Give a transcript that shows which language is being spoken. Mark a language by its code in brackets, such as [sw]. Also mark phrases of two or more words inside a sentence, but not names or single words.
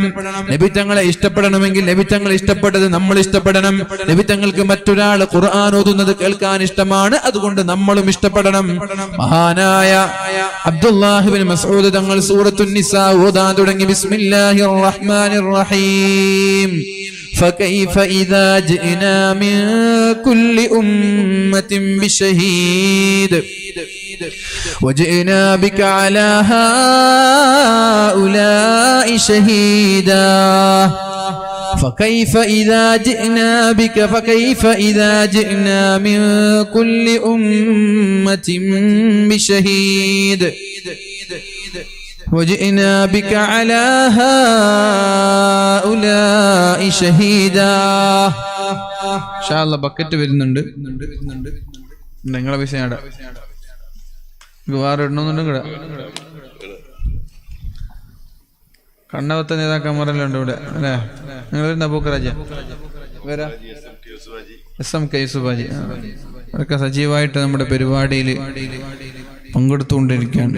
[ml] നബി തങ്ങളെ ഇഷ്ടപ്പെടണമെങ്കിൽ നബി തങ്ങൾ ഇഷ്ടപ്പെട്ടത് നമ്മൾ ഇഷ്ടപ്പെടണം. നബി തങ്ങൾക്ക് മറ്റൊരാൾ ഖുർആൻ ഓതുന്നത് കേൾക്കാൻ ഇഷ്ടമാണ്, അതുകൊണ്ട് നമ്മളും ഇഷ്ടപ്പെടണം. മഹാനായ അബ്ദുല്ലാഹി ഇബ്നു മസ്ഊദ് തങ്ങൾ സൂറത്തുൻ നിസാ ഓതാൻ തുടങ്ങി. [ar] بسم الله الرحمن الرحيم. فكيف إذا جئنا من كل أمة بشهيد وجئنا بك على هؤلاء شهيدا فكيف إذا جئنا بك فكيف إذا جئنا من كل أمة بشهيد وجئنا بك على هؤلاء شهيدا. إن شاء الله [ml] ബക്കറ്റ് വരുന്നുണ്ട്. നിങ്ങളെ പൈസ വേറെ ഇടണമെന്നുണ്ടെങ്കിൽ കണ്ണവത്തെ നേതാക്കന്മാരെല്ലാം ഉണ്ട് ഇവിടെ അല്ലേ? നിങ്ങൾ വരുന്ന അബൂക്കറാജ SM K യൂസുഫാജി അവരൊക്കെ സജീവമായിട്ട് നമ്മുടെ പരിപാടിയിൽ പങ്കെടുത്തുകൊണ്ടിരിക്കുകയാണ്.